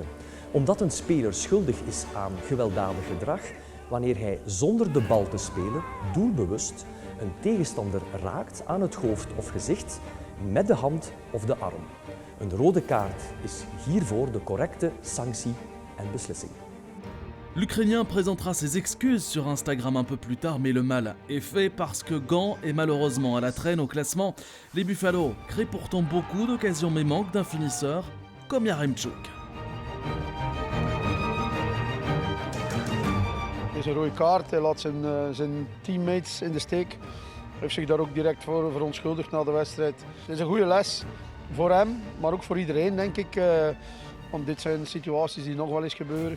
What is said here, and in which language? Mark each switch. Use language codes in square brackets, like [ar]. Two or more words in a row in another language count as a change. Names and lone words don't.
[nl] Omdat een speler schuldig is aan gewelddadig gedrag, wanneer hij zonder de bal te spelen doelbewust een tegenstander raakt aan het hoofd of gezicht met de hand of de arm. Een rode kaart is hiervoor de correcte sanctie en beslissing. [fr] L'Ukrainien présentera ses excuses sur Instagram un peu plus tard, mais le mal est fait parce que Gant est malheureusement à la traîne au classement. Les Buffalo créent pourtant beaucoup d'occasions mais manquent d'un finisseur comme Yaremchuk. [nl] Het is een rode kaart, hij laat zijn teammates in de steek. Hij heeft zich daar ook direct voor verontschuldigd na de wedstrijd. Het is een goede les voor hem, maar ook voor iedereen denk ik. Want dit zijn situaties die nog wel eens gebeuren.